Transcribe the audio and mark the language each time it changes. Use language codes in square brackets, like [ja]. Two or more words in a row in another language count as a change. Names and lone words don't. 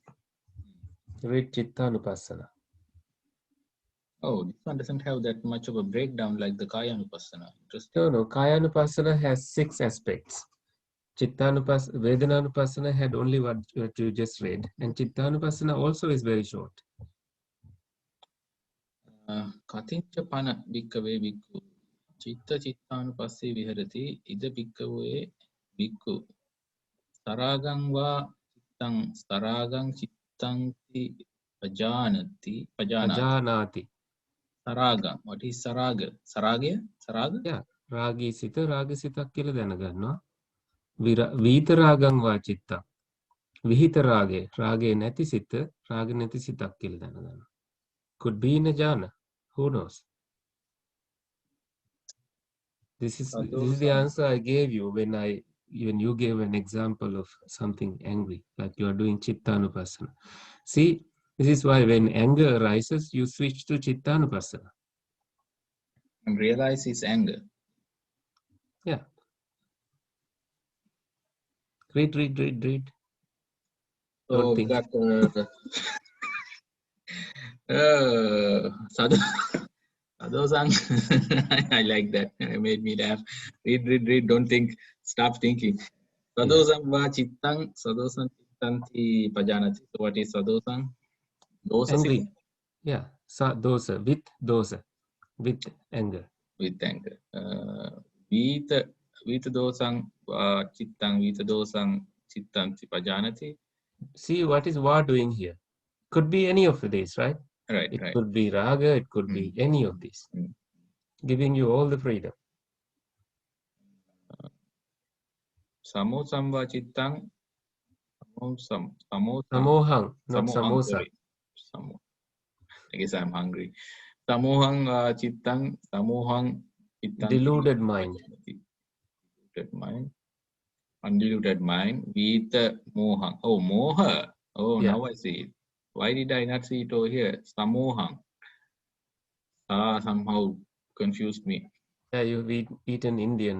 [en] Read Chittanupassana. Oh, this one doesn't have that much of a breakdown like the Kaya Nupassana. Interesting. No, no. Kayanupassana has 6 aspects. Vedananupassana had only what you just read, and Chittanupassana also is very short. [pi] Katincha pana bhikkave bhikkhu chitta chittanupasse viharati ida bhikkave bhikkhu Saragang va chittang saragang chittanti pajanati. Pajanati. Saraga. [en] What is saraga? Saragya? Saraga? [si] Yeah. රාගී සිත, රාගී සිත කියලා දැනගන්නවා. [pi] වීත රාගං වා චිත්තං. [si] විහිත රාගේ, රාගේ නැති සිත, රාග නැති සිතක් කියලා දැනගන්නවා. [en] Could be in a jhana. Who knows? This is the answer I gave you when you gave an example of something angry, like you are doing chittanupassana. See, this is why when anger arises, you switch to chittanupassana. And realize his anger. Yeah. Read. So Don't we think. got Sadhosang. I like that. It made me laugh. Read. Don't think. Stop thinking. [pi] Sadhosang va chittang. Sadhosang chittanti pajanati. [en] So what is sadhosang? Dosa Angry. sita? Yeah. Dosa. With dosa. With anger. With anger. [pi] Vita dosang chittang. Vita dosang chittanti pajanati. [en] See what is va doing here. Could be any of these, right? Right. It could be raga. It could be any of these. Giving you all the freedom. [pi] Samosam va chittang. Samohang, Samohang, [en] not samosa. sorry. I guess I'm hungry. [pi] Samohang chittang, samohang chittang. [en] Deluded mind. Deluded mind. Undiluted mind. [pi] Vita mohang. Oh, moha. Oh, [en] Yeah. now I see it. Why did I not see it over here? Samohang. Somehow confused me. Yeah, you've eaten Indian.